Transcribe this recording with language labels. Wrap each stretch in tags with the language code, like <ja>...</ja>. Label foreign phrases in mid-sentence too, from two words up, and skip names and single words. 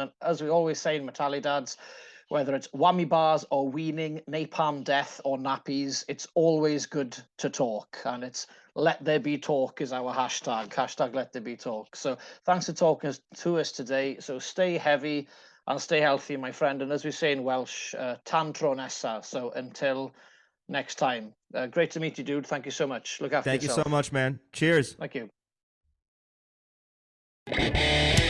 <en>And as we always say in METALIDADS, whether it's whammy bars or weaning, napalm death or nappies, it's always good to talk. And it's let there be talk is our hashtag let there be talk. So thanks for talking to us today. So stay heavy and stay healthy, my friend. And as we say in Welsh,</en> <cy>tan tro nesa.</cy> <en>So until next time. Great to meet you, dude. Thank you so much. Look after yourself. Thank you so much, man. Cheers. Thank you.</en>